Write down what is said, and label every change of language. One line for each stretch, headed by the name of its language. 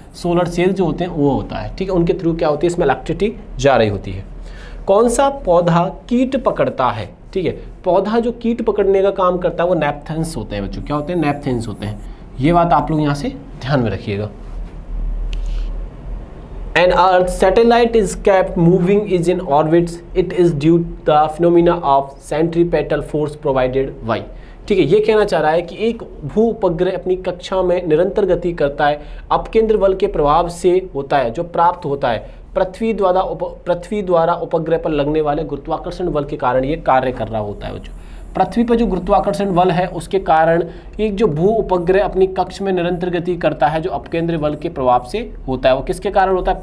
Hindi: Solar cell जो होते हैं वो होता है। ठीक है, उनके थ्रू क्या होती है? इसमें इलेक्ट्रिसिटी जा रही होती है। कौन सा पौधा कीट पकड़ता है? ठीक है, पौधा जो कीट पकड़ने का काम करता है वो नेपथेंस होते हैं बच्चों। क्या होते हैं? नेपथेंस होते हैं। ये बात आप लोग यहाँ से ध्यान में रखिएगा।
English: An Earth satellite is kept moving is in orbits. It is due to the phenomena of centripetal force provided by.
Hindi: ठीक है, ये कहना चाह रहा है कि एक भू उपग्रह अपनी कक्षा में निरंतर गति करता है, अपकेंद्र बल के प्रभाव से होता है, जो प्राप्त होता है पृथ्वी द्वारा उपग्रह पर लगने वाले गुरुत्वाकर्षण बल के कारण ये कार्य कर रहा होता है बच्चों। पृथ्वी पर जो गुरुत्वाकर्षण बल है उसके कारण एक जो भू उपग्रह अपनी कक्ष में निरंतर गति करता है, जो अपकेंद्र बल के प्रभाव से होता है। वो किसके कारण होता है?